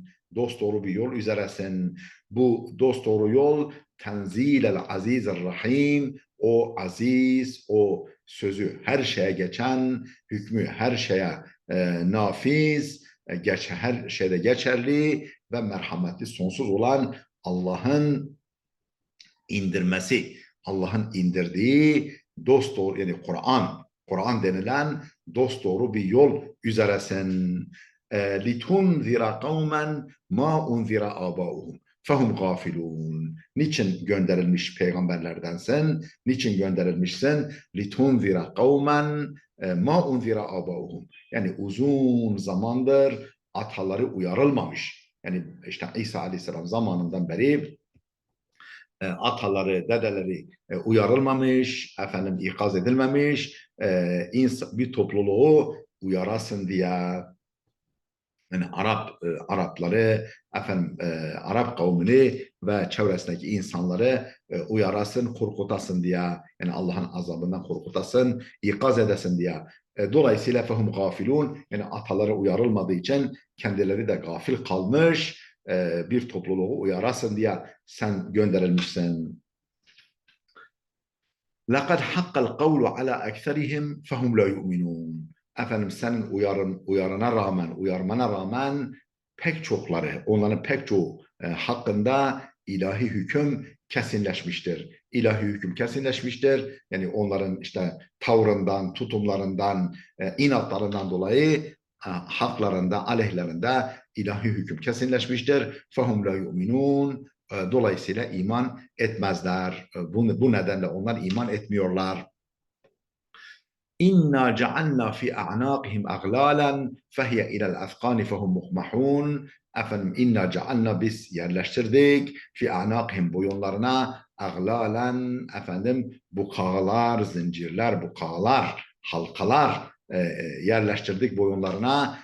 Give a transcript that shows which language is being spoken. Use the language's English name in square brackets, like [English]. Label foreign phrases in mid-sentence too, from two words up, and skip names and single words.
[Turkish] Dosdoğru bir yol üzeresin. Bu dosdoğru yol [Arabic] تنزيل العزيز الرحيم, [Turkish] o aziz, o sözü her şeye geçen, hükmü her şeye nafiz, her şeyde geçerli ve merhametli sonsuz olan Allah'ın indirmesi, Allah'ın indirdiği dosdoğru, yani Kur'an denilen dosdoğru bir yol üzeresin. [Arabic] لِتُنْذِرَ قَوْمًا مَا اُنْذِرَ آبَاؤُهُمْ فَهُمْ غَافِلُونَ. [Turkish] Niçin gönderilmiş peygamberlerdensin? Niçin gönderilmişsin? [Arabic] لِتُنْذِرَ قَوْمًا مَا اُنْذِرَ آبَاؤُهُمْ. [Turkish] Yani uzun zamandır ataları uyarılmamış. Yani işte İsa Aleyhisselam zamanından beri ataları, dedeleri uyarılmamış, ikaz edilmemiş, bir topluluğu uyarasın diye, yani Arapları, Arap kavmini ve çevresindeki insanları uyarasın, korkutasın diye, yani Allah'ın azabından korkutasın, ikaz edesin diye. Dolayısıyla [Arabic] فهم غافلون, [Turkish] yani ataları uyarılmadığı için kendileri de gafil kalmış, bir topluluğu uyarasın diye sen gönderilmişsin. [Arabic] لَقَدْ حَقَّ الْقَوْلُ عَلَى أَكْثَرِهِمْ فَهُمْ لَا يُؤْمِنُونَ. [Turkish] Senin uyarmana rağmen pek çokları, onların pek çoğu hakkında ilahi hüküm kesinleşmiştir. İlahi hüküm kesinleşmiştir. Yani onların işte tavrından, tutumlarından, inatlarından dolayı haklarında, aleyhlerinde ilahi hüküm kesinleşmiştir. [Arabic] فَهُمْ لَا يُؤْمِنُونَ. [Turkish] Dolayısıyla iman etmezler. Bu nedenle onlar iman etmiyorlar. [Arabic] إنا جعلنا في أعناقهم أغلالا فهي إلى الأذقان فهم مقمحون. إنا جعلنا, [Turkish] biz yerleştirdik [Arabic] في أعناقهم, [Turkish] boyunlarına aglalan, bukağılar, zincirler, bukağılar, halkalar yerleştirdik boyunlarına.